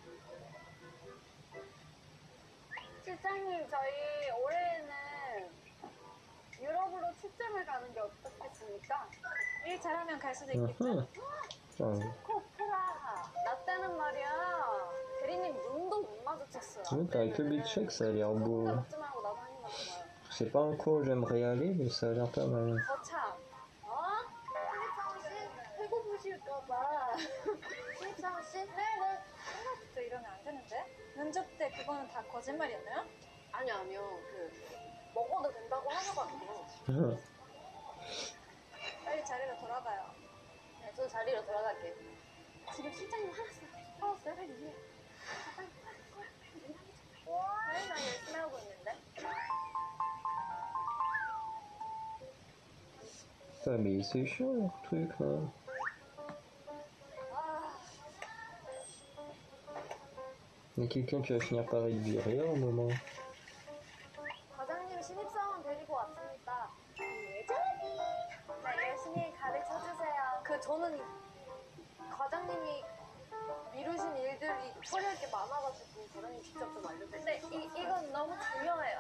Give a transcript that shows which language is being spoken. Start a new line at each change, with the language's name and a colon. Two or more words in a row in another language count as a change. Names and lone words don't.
Korean: 실장님, 저희 올해는 유럽으로 출장을 가는 게 어떻겠습니까? 일 잘하면 갈 수도 있겠죠? 코프라 나 때는 말이야 대리님 눈도 못 마주쳤어요.
French: Avec le Big Check, ça a l'air beau.
Korean: 먹지 말고 나도 한 입만 먹어요.
French: Je sais pas en quoi où j'aimerais aller, mais ça a l'air pas mal.
Korean: 거참 신입사원 씨 배고프실까봐. 신입사원 씨? 네. 생각부터 이러면 안 되는데? 면접 때 그거는 다 거짓말이었나요? 아니요 먹어도 된다고 하셔가지고. 빨리 자리로 돌아가요. 네, 저 자리로 돌아갈게요. 지금 실장님 화났어요? 빨리 이해. 와, 나 열심히 하고 있는데.
French: Ah, mais c'est chiant leur truc là. Il y a quelqu'un qui va finir par être viré à un moment.
Korean: 과장님 신입사원 데리고 왔습니다. 예전이. 네, 열심히 가르쳐주세요. 저는 과장님이 미루신 일들이 처리할 게 많아가지고 과장님 직접 좀 알려주세요. 근데 이건 너무 중요해요.